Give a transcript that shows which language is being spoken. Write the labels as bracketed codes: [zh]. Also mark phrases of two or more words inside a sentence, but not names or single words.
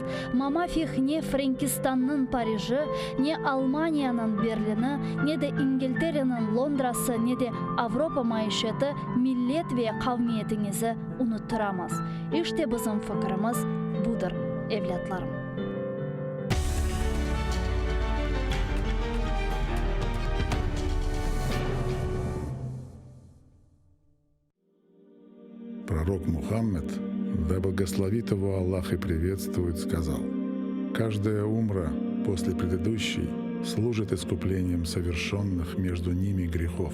[tr] Mamafih ne Frankistan'ın Paris'i, ne Almanya'nın Berlin'i, ne de İngiltere'nin Londra'sı, ne de Avrupa maişeti millet ve kavmiyetinizi unutturamaz. İşte bizim fikrimiz budur evlatlarım. [ru] Пророк Мухаммед, да благословит его Аллах и приветствует, сказал: «Каждая умра после предыдущей служит искуплением совершенных между ними грехов.